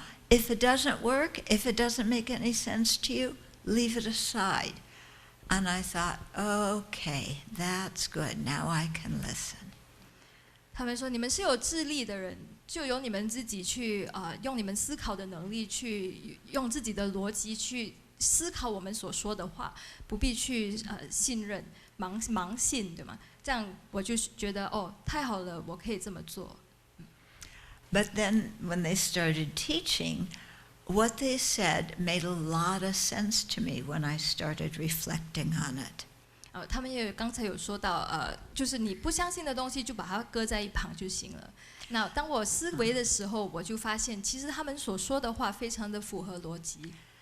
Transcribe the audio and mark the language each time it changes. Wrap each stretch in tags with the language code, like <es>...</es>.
<en>If it doesn't work, if it doesn't make any sense to you, leave it aside. And I thought, okay, that's good. Now I can listen.</en> <zh>他们说，你们是有智力的人，就由你们自己去用你们思考的能力，去用自己的逻辑去思考我们所说的话，不必去信任盲信，对吗？这样我就觉得太好了，我可以这么做。</zh> <en>But then when they started teaching, what they said made a lot of sense to me when I started reflecting on it.</en> <zh>他们也刚才有说到，就是你不相信的东西就把它搁在一旁就行了。那当我思维的时候，我就发现，其实他们所说的话非常的符合逻辑。</zh>